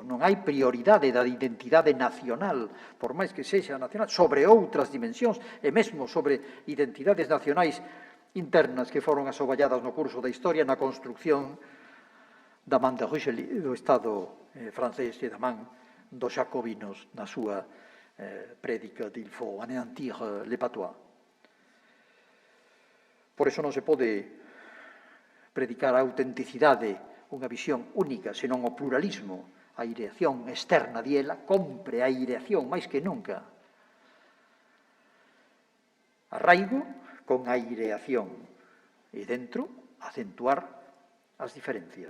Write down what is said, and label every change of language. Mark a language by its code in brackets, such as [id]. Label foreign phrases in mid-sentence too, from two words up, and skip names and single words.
[gl] Non hai prioridade da identidade nacional, por máis que sexa nacional, sobre outras dimensións, e mesmo sobre identidades nacionais internas que foron asoballadas no curso da historia, na construcción da man de Richelieu, do Estado francés, e da man dos jacobinos na súa prédica de [fr] il faut anéantir les patois. [gl] Por iso non se pode predicar a autenticidade, unha visión única, senón o pluralismo, a aireación externa diela, compre a aireación máis que nunca. Arraigo con aireación e dentro acentuar as diferencias.